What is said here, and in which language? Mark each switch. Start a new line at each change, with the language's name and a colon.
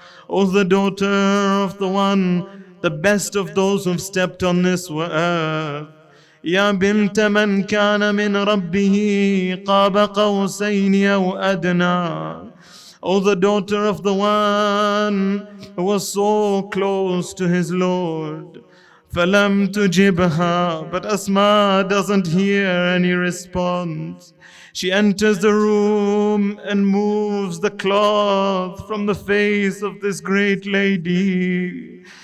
English: O the daughter of the one, the best of those who've stepped on this earth.
Arabic: يا بنت من كان من ربه قاب قوسين أو أدنى.
English: O the daughter of the one who was so close to his Lord.
Arabic: فَلَمْ تُجِبْهَا.
English: But Asma doesn't hear any response. She enters the room and moves the cloth from the face of this great lady.